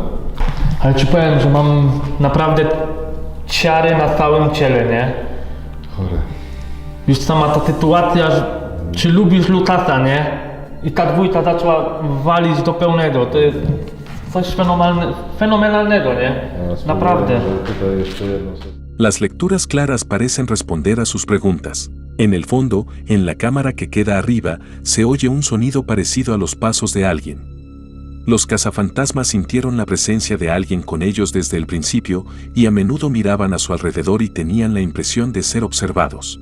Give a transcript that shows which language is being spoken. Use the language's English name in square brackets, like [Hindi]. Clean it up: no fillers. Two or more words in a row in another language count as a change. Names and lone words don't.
[Polish] Ale ci powiem, że mam naprawdę ciary na całym ciele, nie? Chore. Już sama ta sytuacja, że czy lubisz Lukasa, nie? I ta dwójka zaczęła walić do pełnego. To jest coś fenomenalnego, nie? Naprawdę. Tutaj jeszcze jedno. [Spanish] Las lecturas claras parecen responder a sus preguntas. En el fondo, en la cámara que queda arriba, se oye un sonido parecido a los pasos de alguien. Los cazafantasmas sintieron la presencia de alguien con ellos desde el principio y a menudo miraban a su alrededor y tenían la impresión de ser observados.